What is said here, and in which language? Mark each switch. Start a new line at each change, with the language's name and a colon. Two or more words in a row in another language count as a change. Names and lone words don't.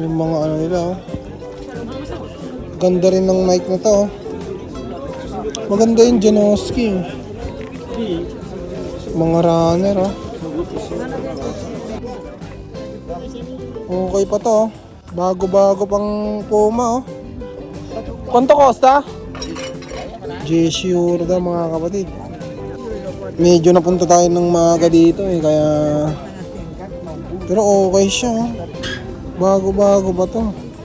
Filipino: Yung mga ano nila. Ganda rin ng Nike na to. Maganda yung Janoski. Mga runner. Okay pa to. Bago-bago pang Puma.
Italian: Quanto costa?
Filipino: G-Sure daw mga kapatid. Medyo napunta tayo ng maaga dito kaya pero okay siya. Bago-bago pa to.